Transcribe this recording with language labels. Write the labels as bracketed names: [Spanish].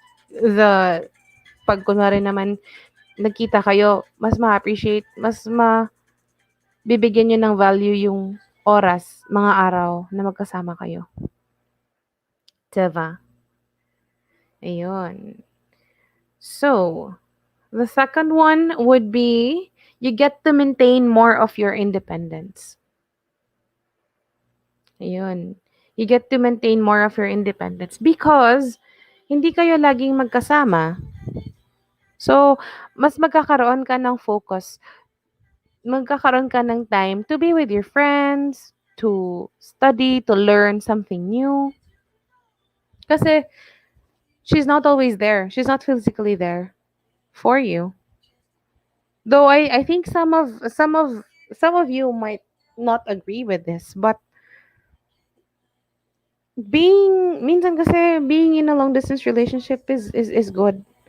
[Filipino] The pag kunwari naman nagkita kayo, mas ma-appreciate, bibigyan nyo ng value yung oras, mga araw na magkasama kayo. Diba? Ayun. [English] So, the second one would be you get to maintain more of your independence. Ayun. You get to maintain more of your independence because [Filipino] hindi kayo laging magkasama. So, mas magkakaroon ka ng focus. Magkakaroon ka ng [English] time to be with your friends, to study, to learn something new. Kasi she's not always there. She's not physically there for you. Though I think some of you might not agree with this, but [Filipino] minsan kasi [English] being in a long distance relationship is good.